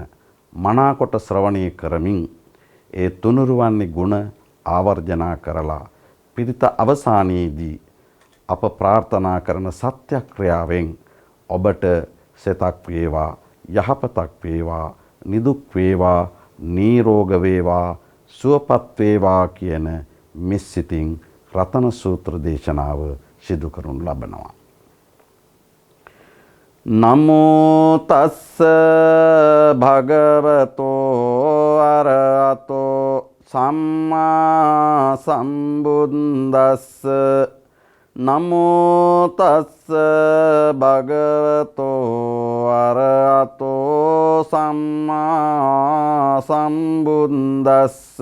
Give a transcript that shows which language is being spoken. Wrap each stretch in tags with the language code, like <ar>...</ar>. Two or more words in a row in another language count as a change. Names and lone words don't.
<si>මනාකොට ශ්‍රවණය කරමින් ඒ තුනුරුවන්නේ ගුණ ආවර්ජනා කරලා පිරිත අවසානයේදී අප ප්‍රාර්ථනා කරන සත්‍යක්‍රියාවෙන් ඔබට සෙතක් වේවා, යහපතක් වේවා, නිදුක් වේවා, නිරෝග වේවා, සුවපත් වේවා කියන මෙසිතින් රතන සූත්‍ර දේශනාව සිදු කරනු ලබනවා.</si> <pi>නමෝ තස්ස භගවතෝ අරහතෝ සම්මා සම්බුද්දස්ස. නමෝ තස්ස භගවතෝ අරහතෝ සම්මා සම්බුද්දස්ස.</pi>